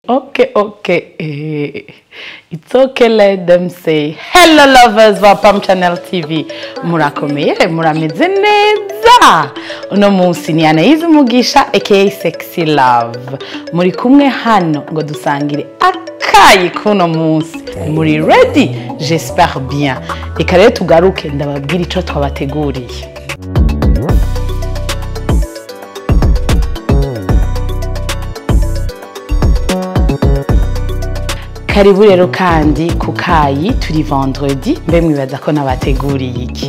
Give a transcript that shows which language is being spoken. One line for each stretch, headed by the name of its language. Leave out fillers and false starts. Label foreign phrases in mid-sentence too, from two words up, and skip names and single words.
English: Okay. It's okay, let them say. Hello lovers wa Pam Channel TV.
Rundi: Murakomeye, murameze neza. Uno munsi ni Anaïs Mugisha aka Sexy Love. Muri kumwe hano ngo dusangire akayi kuno munsi. Muri ready?
French: J'espère bien.
Rundi: Reka rero tugaruke ndababwira ico twabateguriye. Karibu rero kandi ku kayi turi vendredi mbe mwibaza ko nabateguriye iki.